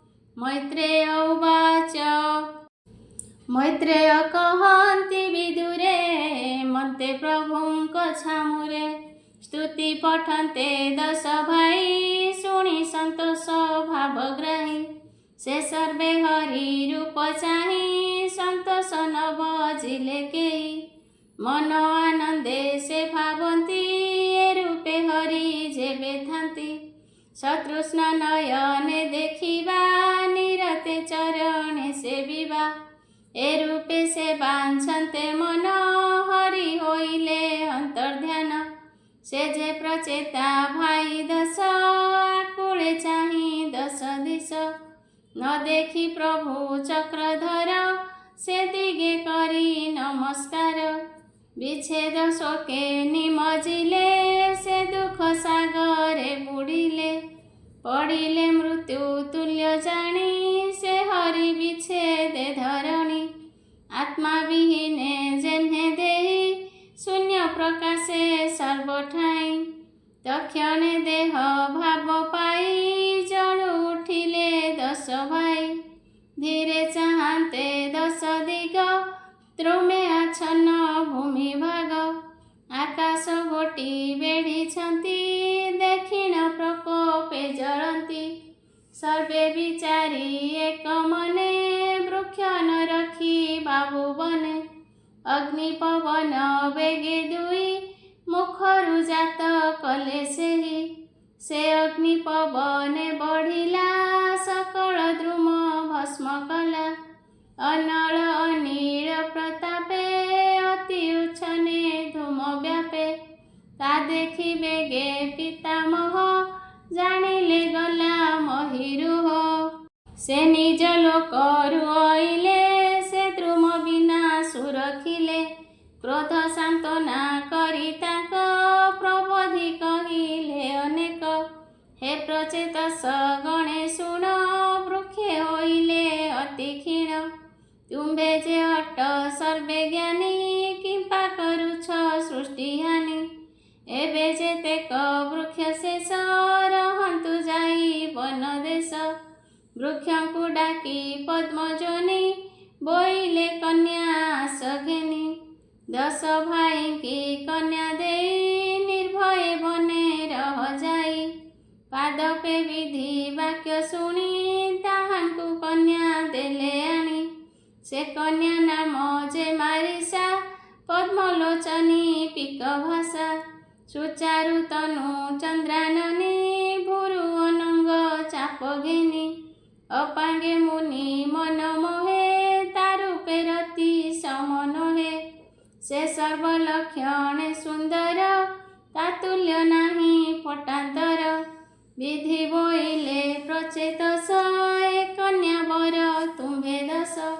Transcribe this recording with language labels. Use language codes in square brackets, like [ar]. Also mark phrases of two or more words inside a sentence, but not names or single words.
[or] ମୈତ୍ରେୟ ଉବାଚ ମୈତ୍ରେୟ କହନ୍ତି ବିଦୁରେ ମନ୍ତେ ପ୍ରଭୁଙ୍କ ଛାମୁରେ ସ୍ତୁତି ପଠନ୍ତେ ଦଶ ଭାଇ ଶୁଣି ସନ୍ତୋଷ ଭାବଗ୍ରାହୀ ସେ ସର୍ବେ ହରି ରୂପ ଚାହି ସନ୍ତୋଷ ନ ବଜିଲେ କେହି ମନ ଆନନ୍ଦେ ସେ ଭାବନ୍ତି ଏ ରୂପେ ହରି ଯେବେ ଥାନ୍ତି ସତୃଷ୍ଣ ନୟନେ ଦେଖିବା ନିରତେ ଚରଣେ ସେବିବା ଏ ରୂପେ ସେ ବାଞ୍ଛନ୍ତେ ମନ ହରି ହୋଇଲେ ଅନ୍ତର୍ଧ୍ୟାନ ସେ ଯେ ପ୍ରଚେତା ଭାଇ ଦଶ ଆକୁଳେ ଚାହି ଦଶ ଦିଶ ନ ଦେଖି ପ୍ରଭୁ ଚକ୍ରଧର ସେ ଦିଗେ କରି ନମସ୍କାର ବିଚ୍ଛେଦ ଶୋକେ ନିମଜିଲେ ସେ ଦୁଖ ସାଗରେ ବୁଡିଲେ ପଡିଲେ ମୃତ୍ୟୁ ତୁଲ୍ୟ ଜାଣି ସେ ହରି ବିଚ୍ଛେଦେ ଧରଣୀ ଆତ୍ମା ବିହୀନେ ଯେହ୍ନେ ଦେହୀ ଶୂନ୍ୟ ପ୍ରକାଶେ ସର୍ବଠାଇ ତକ୍ଷଣେ ଦେହ ଭାବ ପାଇ ଜଡ଼ ଉଠିଲେ ଦଶ ଭାଇ ଧୀରେ ଚାହନ୍ତେ ଦଶ ଦିଗ ଦ୍ରୁମେ ଆଚ୍ଛନ୍ନ ଭୂମି ଭାଗ ଆକାଶ ଗୋଟି ବେଢ଼ିଛନ୍ତି ଦକ୍ଷିଣ ପ୍ରକୋପେ ଜଳନ୍ତି ସର୍ବେ ବିଚାରି ଏକ ମନେ ବୃକ୍ଷ ନ ରଖି ବାବୁ ବନେ ଅଗ୍ନି ପବନ ବେଗେ ଦୁଇ ମୁଖରୁ ଜାତ କଲେ ସେହି ସେ ଅଗ୍ନି ପବନେ ବଢ଼ିଲା ସକଳ ଦ୍ରୁମ ଭସ୍ମ କଲା ଅନଳ ଅନୀଳ ପ୍ରତାପେ ଅତି ଉଚ୍ଛନେ ଧୂମ ବ୍ୟାପେ ତା ଦେଖି ବେଗେ ପିତାମହ ଜାଣିଲେ ଗଲା ମହୀରୁହ ସେ ନିଜ ଲୋକରୁ ଆଇଲେ ସେ ଦ୍ରୁମ ବିନା ସୁରଖିଲେ କ୍ରୋଧ ସାନ୍ତ୍ୱନା କରି ତାକ ପ୍ରବୋଧି କହିଲେ ଅନେକ ହେ ପ୍ରଚେତସ ଗଣେ ଶୁଣ ବୃକ୍ଷେ ହୋଇଲେ ଅତି କ୍ଷୀଣ ତୁମ୍ଭେ ଯେ ହଟ ସର୍ବେ ଜ୍ଞାନୀ କିମ୍ପା କରୁଛ ସୃଷ୍ଟି ହାନି ଏବେ ଯେତେକ ବୃକ୍ଷ ଶେଷ ରହନ୍ତୁ ଯାଇ ବନ ଦେଶ ବୃକ୍ଷଙ୍କୁ ଡାକି ପଦ୍ମଜନି ବୋଇଲେ କନ୍ୟା ଆସ ଘେନି ଦଶ ଭାଇ କି କନ୍ୟା ଦେଇ ନିର୍ଭୟ ବନେ ରହ ଯାଇ ପାଦପେ ବିଧି ବାକ୍ୟ ଶୁଣି ତାହାଙ୍କୁ କନ୍ୟା ଦେଲେ ଆଣି ସେ କନ୍ୟା ନାମ ଯେ ମାରିଷା ପଦ୍ମଲୋଚନୀ ପିକ ଭାଷା ସୁଚାରୁ ତନୁ ଚନ୍ଦ୍ରାନନୀ ଭୁରୁ ଅନଙ୍ଗ ଚାପ ଘେନି ଅପାଙ୍ଗେ ମୁନି ମନ ମୋହେ ତାରୂପେ ରତି ସମନ ହେ ସେ ସର୍ବଲକ୍ଷଣେ ସୁନ୍ଦର ତାତୁଲ୍ୟ ନାହି ପଟାନ୍ତର ବିଧି ବୋଇଲେ ପ୍ରଚେତସ ଏ କନ୍ୟା ବର ତୁମ୍ଭେ ଦଶ